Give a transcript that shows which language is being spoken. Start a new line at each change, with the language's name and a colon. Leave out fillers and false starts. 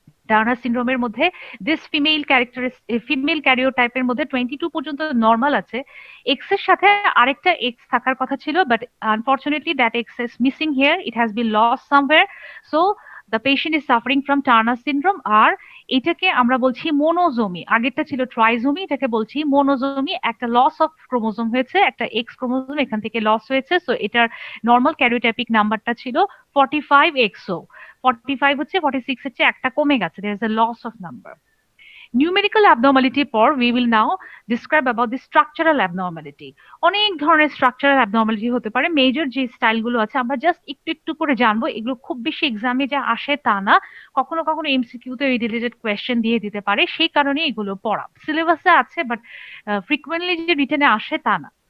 Bangla: Turner সিনড্রোমের মধ্যে this female ক্যারিওটাইপের মধ্যে 22 পর্যন্ত নর্মাল আছে, এক্স এর সাথে আরেকটা এক্স থাকার কথা ছিল,
English: But unfortunately that X is missing here, it has been lost somewhere, so the patient is suffering from Turner syndrome.
Bangla: আর এটাকে আমরা বলছি মোনোজোমি, আগেরটা ছিল ট্রাইজোমি, এটাকে বলছি মোনোজোমি। একটা লস অফ ক্রোমোজোম হয়েছে, একটা এক্স ক্রোমোজোম এখান থেকে লস হয়েছে, সো এটার নর্মাল ক্যারিওটাইপিক নাম্বারটা ছিল 45XO। 45 হচ্ছে 46 হচ্ছে একটা কমে গেছে,
English: there is a loss of number. Numerical abnormality পর we will now describe about the structural abnormality.
Bangla: অনেক ধরনের structural abnormality হতে পারে। মেজর যে স্টাইলগুলো আছে আমরা জাস্ট একটু একটু করে জানবো, এগুলো খুব বেশি এক্সামে যে আসে তা না, কখনো কখনো এমসিকিউতে এই রিলেটেড কোয়েশ্চেন দিয়ে দিতে পারে, সেই কারণে এগুলো পড়া। সিলেবাসে আছে বাট ফ্রিকুয়েন্টলি যে রিটেনে আসে তা না।